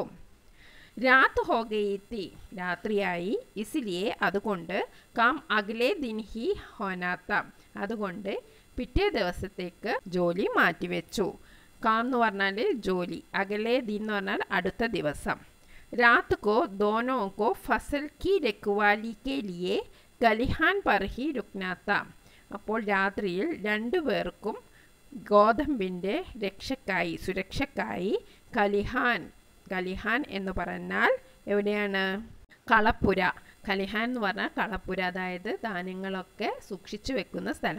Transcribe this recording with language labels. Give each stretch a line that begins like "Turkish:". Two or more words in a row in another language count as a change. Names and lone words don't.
Hindi: रात हो गई थी. രാത്രിയായി. ഇസ്ലിയെ അതുകൊണ്ട്. काम अगले दिन ही होना था.
Malayalam: അതുകൊണ്ട് പിറ്റേ ദിവസത്തേക്ക് ജോലി മാറ്റിവെച്ചു. കാം എന്ന് പറഞ്ഞാൽ ജോലി.
Hindi: अगले दिन
Malayalam: എന്ന് പറഞ്ഞാൽ അടുത്ത ദിവസം.
Hindi: रात को दोनों को फसल की रखवाली के लिए खलिहान पर ही रुकना था.
Malayalam: അപ്പോൾ രാത്രിയിൽ രണ്ടുപേർക്കും ഗോതമ്പിൻ്റെ രക്ഷക്കായി സുരക്ഷക്കായി ഖലിഹാൻ എന്ന് പറഞ്ഞാൽ എവിടെയാണ്? കളപ്പുര. ഖലിഹാൻ എന്ന് പറഞ്ഞാൽ കളപ്പുര, അതായത് ധാന്യങ്ങളൊക്കെ സൂക്ഷിച്ചു വെക്കുന്ന സ്ഥലം.